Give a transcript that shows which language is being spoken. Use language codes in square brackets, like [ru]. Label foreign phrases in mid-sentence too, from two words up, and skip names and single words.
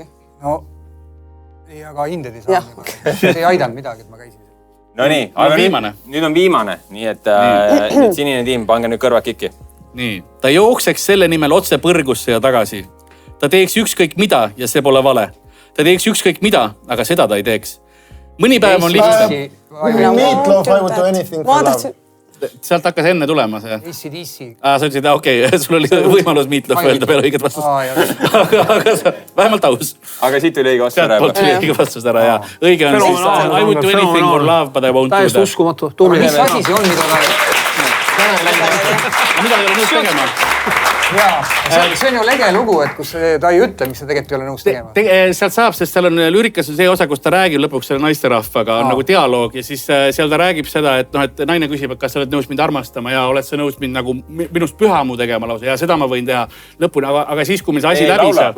[et] No, ei, aga hinded ei saanud. See ei aidanud midagi, et ma käisin. No nii, aga nüüd on viimane. Nii et sinine tiim, pange nüüd kõrvad kikki. Nii, ta jookseks selle nimel otse põrgusse ja tagasi. Ta teeks ükskõik mida ja see pole vale. Ta teeks ükskõik mida, aga seda ta ei teeks. Mõni päev on lihtsalt... [en] Meatloaf, I would do anything for love. [et] Sealt hakkas enne tulema see. AC/DC. Sa ütlesid, okei, sul oli võimalus Meatloaf öelda peale õiget vastust. Aga vähemalt aus. Aga siit tuli õige vastus ära. Sealt tuli õige vastus ära, jaa. Õige on siis [en] I would do anything for love, but I won't do that. [et] Täiesti uskumatu. Mis asi see on, mida ta... Mida ei ole nõus tegema? See on ju lege lugu, et kus ta ei ütle, mis ta tegelikult ei ole nõus tegema. Sealt saab, sest seal on lürikas see osa, kus ta räägib lõpuks selle naisterahvaga, on nagu dialoog ja siis seal ta räägib seda, et naine küsib, et kas sa oled nõus mind armastama ja oled sa nõus mind nagu minust pühamu tegema lausa ja seda ma võin teha lõpuni, aga siis, kui meil see asi läbi saab.